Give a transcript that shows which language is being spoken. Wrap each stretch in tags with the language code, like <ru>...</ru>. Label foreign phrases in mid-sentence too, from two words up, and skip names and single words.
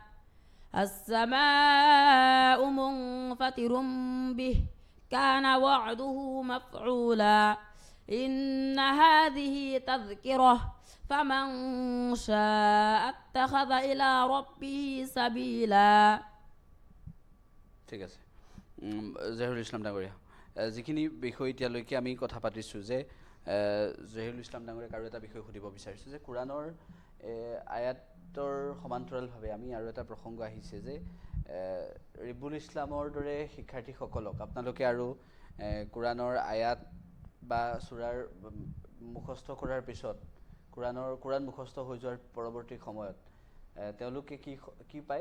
<ar>السماء منفطر به كان وعده مفعولا إن هذه تذكرة فمن شاء اتخذ إلى ربه سبيلا</ar> <as>ঠিক আছে, জহিৰুল ইছলাম ডাঙৰীয়া, যিখিনি বিষয় এতিয়ালৈকে আমি কথা পাতিছোঁ যে জহিৰুল ইছলাম ডাঙৰীয়াক আৰু এটা বিষয় সুধিব বিচাৰিছোঁ যে কোৰাণৰ আয়াতৰ সমান্তৰালভাৱে আমি আৰু এটা প্ৰসংগ আহিছে যে ৰিবুল ইছলামৰ দৰে শিক্ষাৰ্থীসকলক আপোনালোকে আৰু কোৰাণৰ আয়াত বা চূৰাৰ মুখস্থ কৰাৰ পিছত কোৰাণ মুখস্থ হৈ যোৱাৰ পৰৱৰ্তী সময়ত তেওঁলোকে কি পায়?</as>